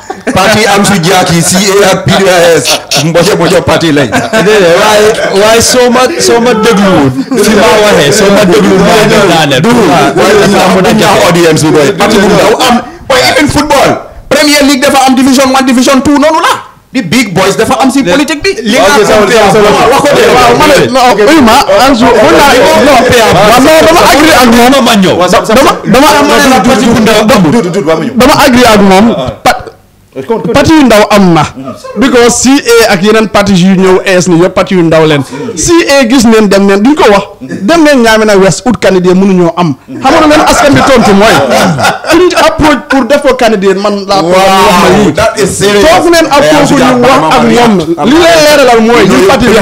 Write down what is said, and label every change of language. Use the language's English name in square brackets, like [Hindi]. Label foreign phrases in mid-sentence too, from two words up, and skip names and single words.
[Wolof] parti Ansu Jack CA ak PDS mbojo parti lañ waaye soo ma dégluwul fi ma waxee soo ma dégluwul ma daaneel audience bi boy parti bu ndaw am boy even football Premier League dafa am division 1 division 2 noonu la [English] the big boys [Wolof] dafa am si politique bi li nga Ansu dama agree ak moom dama agree ak moom parti yu ndaw am na because CA ak yeneen parti yu ñëw ees ni yëpp parti yu ndaw leen CA gis neen dem neen duñ ko wax dem neen Niamina West ut candidat mënuñoo am xam nga leen askan bi tontu mooy suñ approche pour def ko candidat man laa ko wax na yii foofu neen approche ñu wax ak ñoom li leen leeralal mooy ñun parti bi